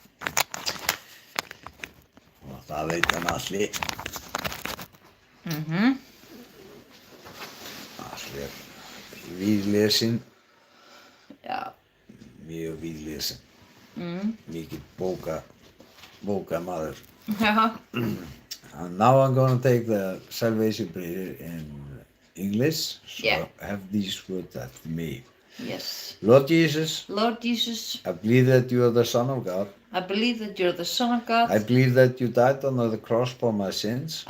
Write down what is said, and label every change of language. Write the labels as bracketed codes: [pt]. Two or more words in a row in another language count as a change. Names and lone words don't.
[is] Og það veit hann allir. Allir er víðlesinn, Já. mjög víðlesinn. Mikið bókamaður. Já. [en] And now I'm going to take the salvation prayer in English. So Yeah. have these words after me. Yes. Lord Jesus, Lord Jesus, I believe that you are the Son of God. I believe that you're the Son of God. I believe that you died on the cross for my sins,